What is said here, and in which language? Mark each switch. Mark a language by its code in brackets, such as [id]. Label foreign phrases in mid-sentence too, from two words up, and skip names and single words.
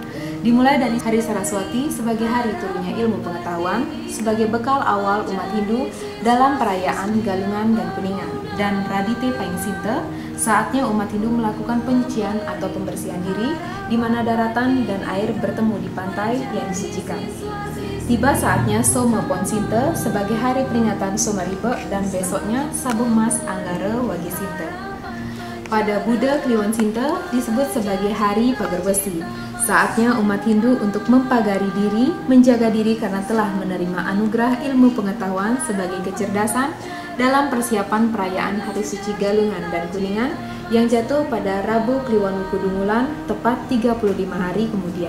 [id] Dimulai dari hari Saraswati sebagai hari turunnya ilmu pengetahuan sebagai bekal awal umat Hindu dalam perayaan Galungan dan Kuningan, dan Radite Paing Sinte, saatnya umat Hindu melakukan penyucian atau pembersihan diri di mana daratan dan air bertemu di pantai yang disucikan. Tiba saatnya Soma Pon Sinte sebagai hari peringatan Somaribe dan besoknya Sabuh Mas Anggara Wage Sinte. Pada Buddha Kliwon Sinte disebut sebagai hari Pagerwesi. Saatnya umat Hindu untuk mempagari diri, menjaga diri karena telah menerima anugerah ilmu pengetahuan sebagai kecerdasan dalam persiapan perayaan Hari Suci Galungan dan Kuningan yang jatuh pada Rabu Kliwon Wukudungulan tepat 35 hari kemudian.